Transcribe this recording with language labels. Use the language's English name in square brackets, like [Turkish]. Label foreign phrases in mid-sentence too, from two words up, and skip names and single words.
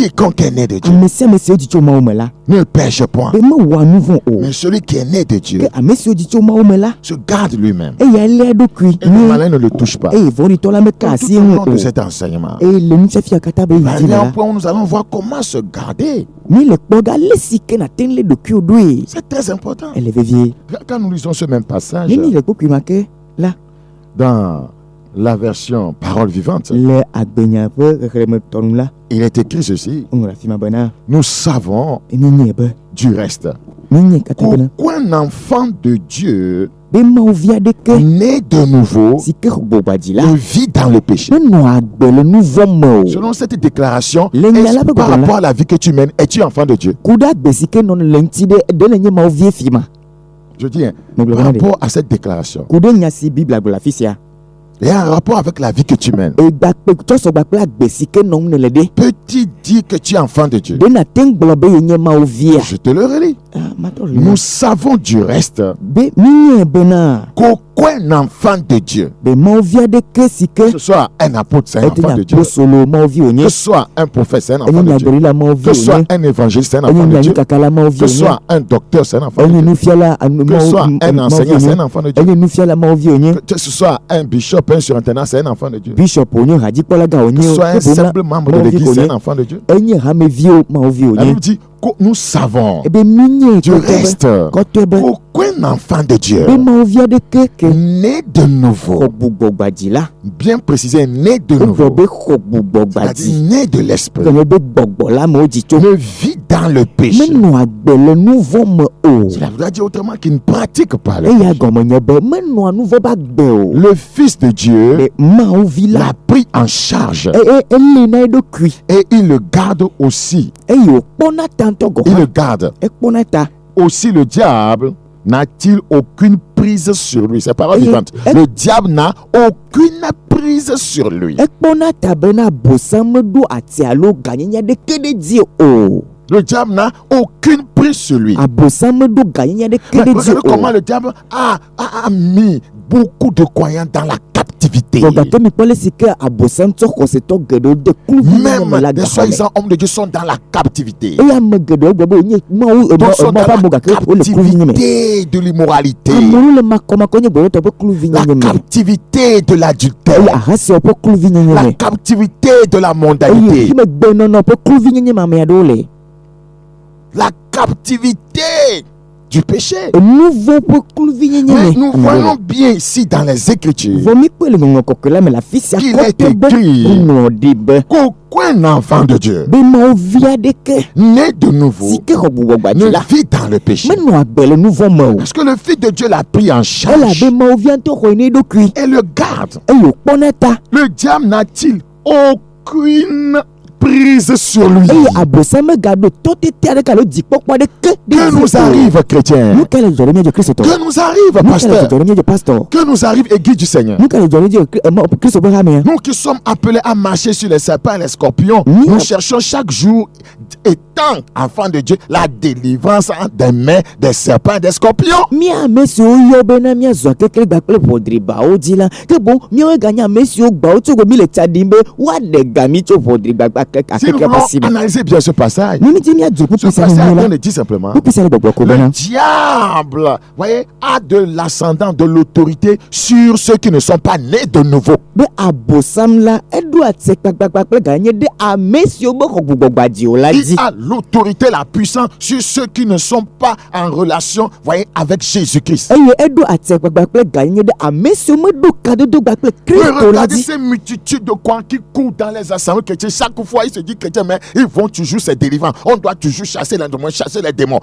[French] quiconque est né de Dieu, [Ewe] ame sia ame siwo dzi tso Mawu me la, [French] ne pêche point. [Ewe] be mewɔa nu vɔ̃ o. [French] Mais celui qui est né de Dieu [Ewe] Ke ame siwo dzi tso Mawu me la, [French] se garde lui-même. [Ewe] eya lé eɖokui [French] Et le [Ewe] nye [French] malin ne le touche pas. [Ewe] eye vɔ̃ɖitɔ la meka [French] Tout [Ewe] asi [French] au [Ewe] eŋu [French] long de [Ewe] o. [French] cet enseignement, [Ewe] Eye le nufiafia katã be [French] il va [Ewe] yi dzi [French] arriver [Ewe] me [French] à un [Ewe] la, [French] point où nous allons voir comment se garder. [Ewe] mi le kpɔ ga le si ke nate ŋu lé ɖokuiwo ɖoe. [French] C'est très important. [Ewe] Ele vevie. [French] Quand nous lisons ce même passage [Ewe] Ne mi le kpokui ma ke la [French] dans la version Parole vivante, [Ewe] le agbenya ƒe xexlemetɔ nu la, [French] il est écrit ceci: [Ewe] woŋlɔ afi ma bena [French] nous savons [Ewe] mi nye be [French] du reste [Ewe] mi nye katã bena [French] qu'aucun enfant de Dieu [Ewe] be Mawu aɖeke [French] né de nouveau [Ewe] si ke xɔ gbogbadzi la [French] ne vit dans le péché. [Ewe] menɔ agbe le nu vɔ̃ me o. [French] Selon cette déclaration, [Ewe] Le nya la [French] est-ce [Ewe] be [French] par [Ewe] gbɔgblɔ la. [French] rapport à la vie que tu mènes, es-tu enfant de Dieu? [Ewe] Ku ɖe agbe si ke nɔna le ŋuti ɖe le nye Mawu vie fi ma. [French] Je dis, hein, [Ewe] Megblɔ [French] par [Ewe] bena ɖe. [French] rapport à cette déclaration, [Ewe] Ku ɖe nya si Biblia gblɔ le afi sia. [French] il y a un rapport avec la vie que tu mènes. [Ewe] Egbakpe tsɔ sɔgba kple agbe si ke nɔm ne le ɖe. [French] Peux-tu dire que tu es enfant de Dieu? [Ewe] Ɖe nate ŋu gblɔ be ye nye Mawu via. [French] Je te le relis. [Ewe] Matɔ le [French] Nous savons du reste [Ewe] be mi nye bena [French] qu'aucun enfant de Dieu, [Ewe] be Mawu aɖeke si ke [French] que ce soit un apôtre, c'est un [Ewe] ete [French] enfant [Ewe] nye [French] de Dieu, [Ewe] apostolo Mawu vi wònye, [French] que ce soit un prophète, c'est un enfant [Ewe] enye [French] de Dieu, [Ewe] nyagblɔɖila Mawu vi [French] que ce soit [Ewe] wònye, [French] un évangéliste, c'est un [Ewe] enye [French] enfant de Dieu, [Ewe] nyanyikakala Mawu vi [French] que ce [Ewe] wònye, [French] soit un docteur, c'est un enfant de [Ewe] enye [French] Dieu, [Ewe] nufiala [French] que ce soit un [Ewe] Mawu vi [French] enseignant, c'est un [Ewe] wònye, [French] enfant de Dieu, [Ewe] enye nufiala Mawu vi wònye, [French] que ce soit un bishop, un surintendant, c'est un enfant de Dieu, [Ewe] bishop wònye, hadzikpɔlaga [French] que ce [Ewe] wònye, [French] soit un [Ewe] ke boŋ la [French] simple membre de [Ewe] Mawu vi [French] l'église, c'est [Ewe] wònye, [French] un enfant de Dieu. [Ewe] enye hameviwo Mawu vi [French] La [Ewe] wònye. [French] Bible dit que nous savons [Ewe] Ebe mi nye [French] du [Ewe] kɔtɔe be [French] reste [Ewe] kɔtɔe be [French] qu'aucun enfant de Dieu [Ewe] be Mawu vi aɖeke ke [French] né de nouveau, [Ewe] xɔ gbugbɔgbadzi la, [French] bien précisé, né de [Ewe] wogblɔ [French] nouveau, [Ewe] be xɔ gbugbɔgbadzi, [French] c'est-à-dire né de l'esprit, [Ewe] gɔme be gbɔgbɔ la me wodzi tso. [French] ne vit dans le péché. [Ewe] Menɔ agbe le nu vɔ̃ me o. [French] Cela voudrait dire autrement qu'il ne pratique pas le [Ewe] Eya [French] péché. [Ewe] gɔme nye be menɔa nu vɔ̃ be agbe o. [French] Le Fils de Dieu [Ewe] Le Mawu vi la [French] l'a pris en charge [Ewe] elé na eɖokui [French] et il le garde aussi. [Ewe] eye wòkpɔna ta ŋutɔ gɔ [French] Il [Ewe] hã. [French] le garde. [Ewe] Ekpɔna ta. [French] Aussi le diable n'a-t-il aucune prise sur lui. C'est parole Et- vivante. et- Le diable n'a aucune prise sur lui. [Ewe] Ekpɔna ta bena abosam meɖo ati alo ganyenya ɖeke ɖe dzi o. [French] Le diable n'a aucune prise sur lui. [Ewe] Abosam meɖo ganyenya ɖeke [French] Mais [Ewe] ɖe dzi [French] regardez comment [Ewe] o. [French] le diable a mis beaucoup de croyants dans la captivité. [Ewe] Vɔ gake mi kpɔ le si ke abosam tsɔ xɔsetɔ geɖewo de kluvinyenye me [French] Même [Ewe] la [French] des [Ewe] gaxɔ me. [French] soi-disant hommes de Dieu sont dans la captivité. [Ewe] Eye ame geɖewo gblɔ be wònye Mawu [French] Donc sont [Ewe] emɔ [French] dans [Ewe] ƒe amo [French] la [Ewe] gake wole kluvinyenye me. [French] captivité de l'immoralité. [Ewe] Amewo le makɔmakɔ nye gbɔɖɔtɔ ƒe [French] La [Ewe] kluvinyenye me. [French] captivité de l'adultère. [Ewe] Eye ahasiawo ƒe kluvinyenye [French] La [Ewe] me. [French] captivité de la [Ewe] Eye [French] mondanité. [Ewe] fi me gbenɔnɔ ƒe kluvinyenye me ame aɖewo le. [French] La captivité du péché. [Ewe] Nu vɔ̃ ƒe kluvinyenye [French] Mais [Ewe] me [French] nous [Ewe] ame aɖewo [French] voyons [Ewe] le. [French] bien ici dans les Écritures [Ewe] Vɔ mi kpɔe le ŋɔŋlɔ kɔkɔe la me le afi sia [French] qu'il est [Ewe] kɔtɔe be [French] écrit [Ewe] woŋlɔ ɖi be [French] qu'aucun enfant de Dieu [Ewe] be Mawu vi aɖeke [French] né de nouveau [Ewe] si ke xɔ gbugbɔgbadzi [French] ne [Ewe] la [French] vit dans le péché. [Ewe] menɔ agbe le nu vɔ̃ me o. [French] Parce que le Fils de Dieu l'a pris en charge [Ewe] Elabe Mawu vi ŋutɔ xɔe ne eɖokui [French] et le garde. [Ewe] eye wòkpɔna ta. [French] Le diable n'a-t-il aucune prise sur lui? [Ewe] Eye abosam megaɖo tɔtete aɖeke alo dzikpɔkpɔ aɖeke [French] Que [Ewe] ɖe [French] nous [Ewe] dzi o. [French] arrive, chrétiens? [Ewe] Nu ka le dzɔ ɖe míadzɔ kristotɔ? [French] Que nous arrive, [Ewe] Nu ka le [French] pasteur? [Ewe] dzɔ ɖe míadzɔ pastor? [French] Que nous arrive, Église du Seigneur? [Ewe] Nu ka le dzɔ ɖe míadzɔ kristo ƒe hamea? [French] Nous qui sommes appelés à marcher sur les serpents et les scorpions, Oui. nous cherchons chaque jour, étant enfants de Dieu, la délivrance des mains des serpents et des scorpions. [Ewe] Mía ame siwo yɔ bena míazɔ keklẽgba kple ʋɔdribawo dzi la, ke boŋ míawoe ganye ame siwo gbawo tso mi le tsa ɖim be woaɖe ga mi tso ʋɔdrigbagba [French] Si nous [Ewe] akeke ƒe [French] voulons [Ewe] asi me. [French] analyser bien ce passage, [Ewe] Nu mi dzi míadzɔ [French] ce [Ewe] kpukpi sia [French] passage [Ewe] le [French] on [Ewe] la, [French] dit simplement, [Ewe] kpukpi sia le gbɔgblɔ ko le bena [French] diable, voyez, a de l'ascendant, de l'autorité sur ceux qui ne sont pas nés de nouveau. [Ewe] be abosam la eɖo atse kpakpakpa kple ganye ɖe ame siwo be xɔ gbugbɔgbadzi o la [French] Il [Ewe] dzi. [French] a l'autorité, la puissance sur ceux qui ne sont pas en relation, voyez, avec Jésus-Christ. Regardez ces multitudes de quoi qui courent dans les assemblées chrétiennes. Chaque fois, ils se disent chrétiens, mais ils vont toujours se délivrer. On doit toujours chasser les démons.